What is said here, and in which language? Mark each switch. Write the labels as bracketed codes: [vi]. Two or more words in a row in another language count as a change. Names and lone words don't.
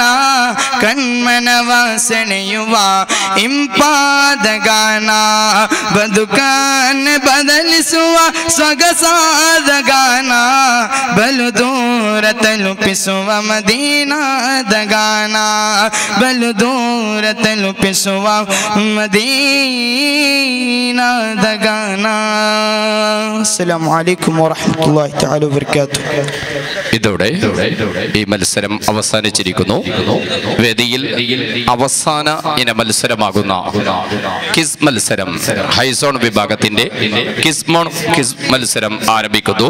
[kn] ಕಣ್ಮನವ ಸೆಳೆಯುವ ಇಂಪಾದ ಗಾನ ಬದುಕನ್ನೇ ಬದಲಿಸುವ ಸೊಗಸಾದ ಗಾನ ಬಲು ದೂರ ತಲುಪಿಸುವ ಮದೀನಾದ ಗಾನ ಬಲು ದೂರ ತಲುಪಿಸುವ ಮದೀನಾದ ಗಾನ. [ar] السلام عليكم ورحمة الله تعالى وبركاته. [ml] ഇതോടെ ഈ മത്സരം അവസാനിച്ചിരിക്കുന്നു. വേദിയിൽ അവസാന ഇന മത്സരമാകുന്ന ക്വിസ് മത്സരം ഹൈസോൺ വിഭാഗത്തിന്റെ ക്വിസ് മത്സരം ആരംഭിക്കുന്നു.